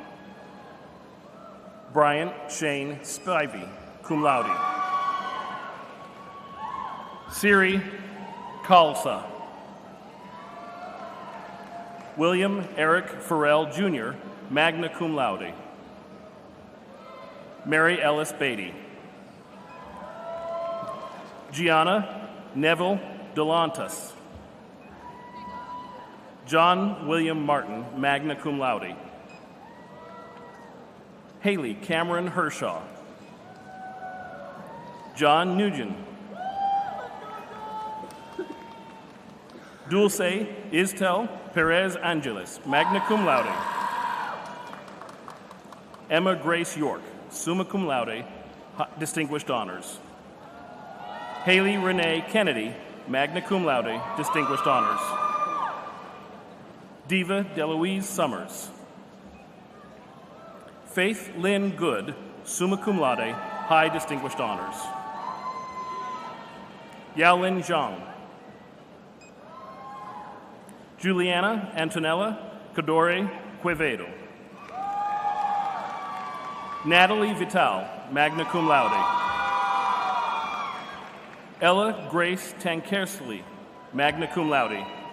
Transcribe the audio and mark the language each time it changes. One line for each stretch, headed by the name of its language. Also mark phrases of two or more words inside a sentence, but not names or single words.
English: Bryant Shane Spivey,
Latin: cum laude.
English: Siri Khalsa. William Eric Farrell Jr.,
Latin: magna cum laude.
English: Mary Ellis Beatty. Gianna Neville Delantas. John William Martin,
Latin: magna cum laude.
English: Haley Cameron Hershaw. John Nugent. Dulce Istel Perez Angeles,
Latin: magna cum laude.
English: Emma Grace York,
Latin: summa cum laude,
English: distinguished honors. Haley Renee Kennedy,
Latin: magna cum laude,
English: distinguished honors. Diva Deloise Summers. Faith Lynn Good,
Latin: summa cum laude,
English: high distinguished honors. Yaolin Zhang. Juliana Antonella Cadore Quevedo. Natalie Vital,
Latin: magna cum laude.
English: Ella Grace Tankersley,
Latin: magna cum laude.